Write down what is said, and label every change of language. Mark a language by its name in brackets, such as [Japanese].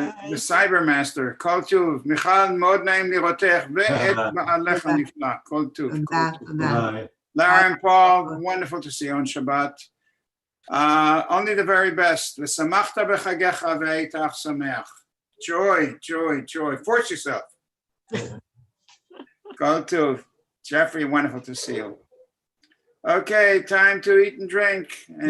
[English] The Cybermaster, [Hebrew] כל טוב. מיכל, מאוד נעים לראותך, ואת בעלך הנפלא, כל טוב. תודה, תודה. [English] Lara and Paul, wonderful to see you on Shabbat. Only the very best. [Hebrew] ושמחת בחגיך והיית אך שמח. [English] Joy, joy, joy. Force yourself. Go to Jeffrey, wonderful to see you. Okay, time to eat and drink. And